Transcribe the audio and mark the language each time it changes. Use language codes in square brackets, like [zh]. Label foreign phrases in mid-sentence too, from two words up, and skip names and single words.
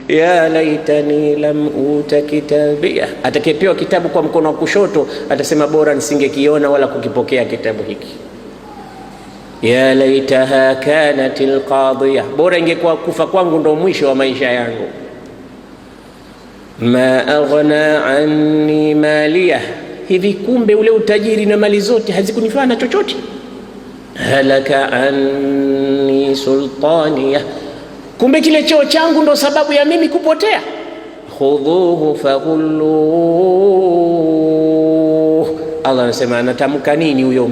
[ar] يا ليتني لم أوت كتابيه. [sw] Atakayepewa kitabu kwa mkono wa kushoto atasema bora nisingekiona wala kukipokea kitabu hiki. [ar] يا ليتها كانت القاضية, [sw] bora ingekuwa kufa kwangu ndo mwisho wa maisha yangu. [ar] ما أغنى عني ماليه, [sw] hivi kumbe ule utajiri na mali zote hazikunifaa na chochote. [ar] هلك عني سلطانيه, [sw] kumbe kile cheo changu ndo sababu ya mimi kupotea. [ar] خذوه فغلوه, [sw] Allah anasema anatamka nini huyo?